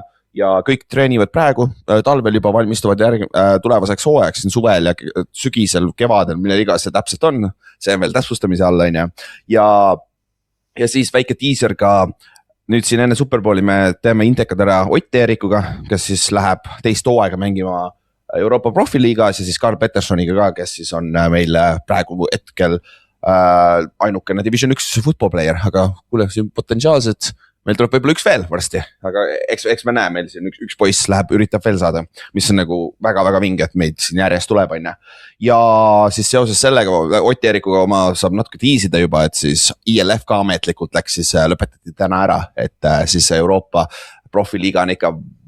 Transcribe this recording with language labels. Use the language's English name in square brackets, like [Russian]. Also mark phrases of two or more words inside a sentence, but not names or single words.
[Estonian] Ja kõik treenivad praegu, talvel juba valmistuvad tulevaseks hooajaks siin suvel ja sügisel, kevadel, mille iga see täpselt on, see on veel täpsustamise alla on ja siis väike teaser ka, nüüd siin enne Superbowli me teeme intekad ära Ott Eerikuga, kes siis läheb teist hooaega mängima Euroopa profiliigas ja siis Karl Petersoniga ka, kes siis on meil praegu hetkel ainukene [English] Division 1 football player, [Estonian] aga kuule, siin potentsiaalselt meil tuleb võib-olla üks veel varsti, aga eks me näe, meil siin üks poiss üritab veel saada, mis on nagu väga-väga vinge, et meid siin järjest tuleb on ja siis seoses sellega Ott Eerikuga oma saab natuke tiisida juba, et siis ILF ka ametlikult läks siis lõpetati täna ära, et siis Euroopa profiliiga on ikka